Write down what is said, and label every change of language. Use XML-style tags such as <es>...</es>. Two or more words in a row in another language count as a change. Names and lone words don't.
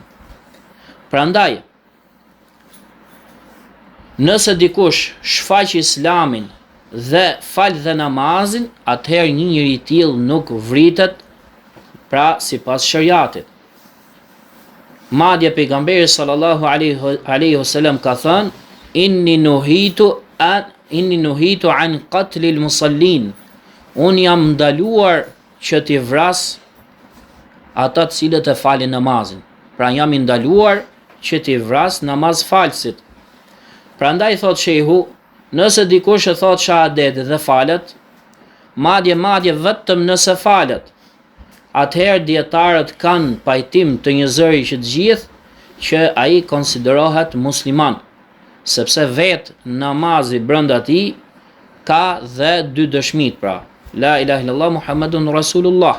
<sq>Prandaj nëse dikush shfaq Islamin dhe fal dhe namazin, atëherë një njeri i tillë nuk vritet pra sipas shariatit. Madje pejgamberi</sq> <ar>صلى الله عليه وسلم</ar> <sq>ka thënë:</sq> <ar>إني نهيت عن قتل المصلين.</ar> <sq>Unë jam ndaluar që t'i vras ata të cilët e falin namazin. Pra jam i ndaluar që t'i vras namaz falsit. Prandaj thot shehu, nëse dikush e thot shahadet dhe falet, madje vetëm nëse falet, atëherë dietarët kanë pajtim të një zëri që të gjithë që ai konsiderohet musliman, sepse vetë namazi brenda tij ka dhe dy dëshmit, pra</sq> <ar>لا إله إلا الله محمد رسول الله.</ar>